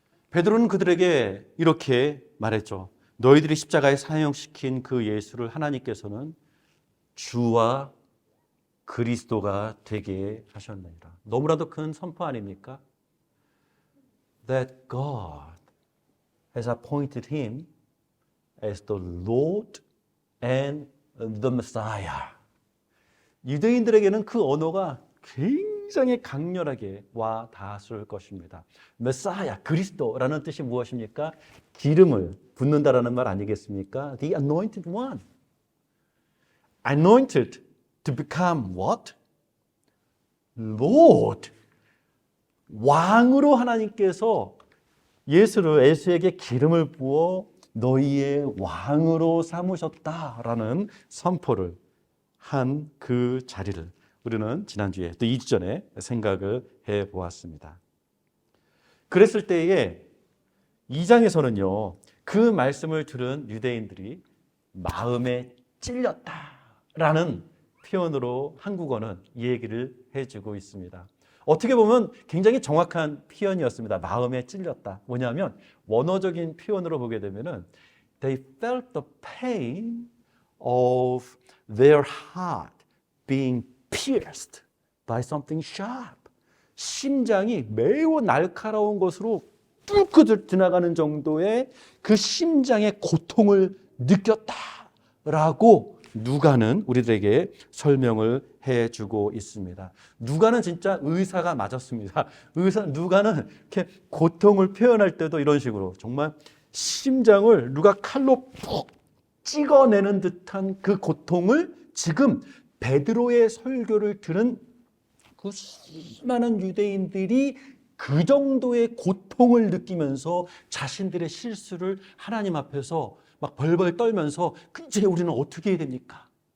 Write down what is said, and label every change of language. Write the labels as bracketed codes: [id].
[ko] 베드로는 그들에게 이렇게 말했죠. 너희들이 십자가에 사형시킨 그 예수를 하나님께서는 주와 그리스도가 되게 하셨느니라. 너무나도 큰 선포 아닙니까? [en] That God has appointed him as the Lord and the Messiah. [ko] 유대인들에게는 그 언어가 굉장히 강렬하게 와 닿았을 것입니다. Messiah, 그리스도라는 뜻이 무엇입니까? 기름을 붓는다라는 말 아니겠습니까? [en] The anointed one. Anointed to become what? Lord. [ko] 왕으로 하나님께서 예수에게 기름을 부어 너희의 왕으로 삼으셨다라는 선포를 한 그 자리를 우리는 지난주에 또 2주 전에 생각을 해보았습니다. 그랬을 때에 2장에서는요, 그 말씀을 들은 유대인들이 마음에 찔렸다라는 표현으로 한국어는 이 얘기를 해주고 있습니다. 어떻게 보면 굉장히 정확한 표현이었습니다. 마음에 찔렸다. 뭐냐면 원어적인 표현으로 보게 되면은 [en] They felt the pain of their heart being pierced by something sharp. [ko] 심장이 매우 날카로운 것으로 뚫고 지나가는 정도의 그 심장의 고통을 느꼈다라고 누가는 우리들에게 설명을 해주고 있습니다. 누가는 진짜 의사가 맞았습니다. 누가는 이렇게 고통을 표현할 때도 이런 식으로 정말 심장을 누가 칼로 푹 찍어내는 듯한 그 고통을 지금 베드로의 설교를 들은 그 수많은 유대인들이 그 정도의 고통을 느끼면서 자신들의 실수를 하나님 앞에서 막 벌벌 떨면서 이제 우리는 어떻게 해야 됩니까?